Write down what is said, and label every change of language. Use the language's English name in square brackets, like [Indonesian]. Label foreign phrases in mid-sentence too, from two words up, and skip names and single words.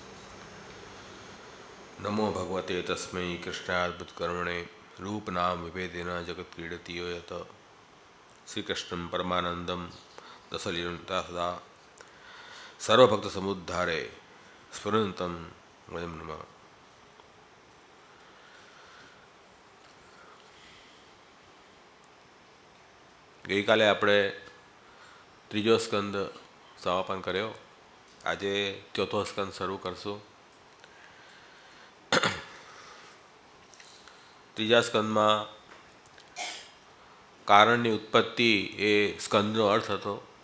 [Sanskrit] नमो भगवते तस्मै कृष्णाद्भुतकर्मणे रूपनाम विभेदेन जगत् क्रीडति यो यत् श्रीकृष्णं परमानन्दं दशलीलता सदा सर्वभक्तसमुद्धारे स्फुरन्तं वयं नमः। [Gujarati] ગઈકાલે આપણે ત્રીજો સ્કંદ સમાપન કર્યો. આજે ચોથો સ્કંદ શરૂ કરશું. ત્રીજા સ્કંદમાં કારણની ઉત્પત્તિ એ સ્કંદનો અર્થ હતો.